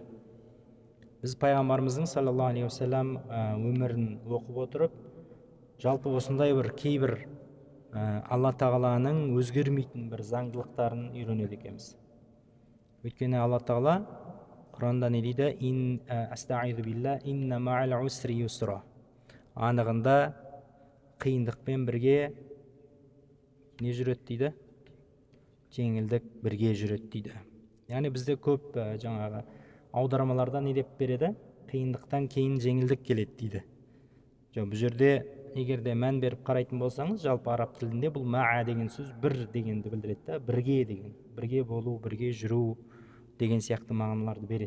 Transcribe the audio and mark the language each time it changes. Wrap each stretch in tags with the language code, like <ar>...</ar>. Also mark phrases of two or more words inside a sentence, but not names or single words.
<kk>Біз пайғамбарымыздың</kk> <ar>صلى الله عليه وسلم</ar> <kk>өмірін оқып отырып, жалпы осындай бір кейбір Алла тағаланың өзгермейтін бір заңдылықтарын үйренеді екенбіз. Өйткені Алла тағала Құранда не дейді?</kk> <ar>أستعيذ بالله، إن مع العسر يسرا.</ar> <kk>Анығында қиындықпен бірге не жүреді дейді? Жеңілдік бірге жүреді дейді. Яғни бізде көп жаңағы аудармаларда не деп береді? Қиындықтан кейін жеңілдік келеді дейді. Бұл жерде егерде мән беріп қарайтын болсаңыз, жалпы араб тілінде бұл ма'a деген сөз бір дегенді білдіреді, бірге деген, бірге болу, бірге жүру деген сияқты мағыналарды береді.</kk>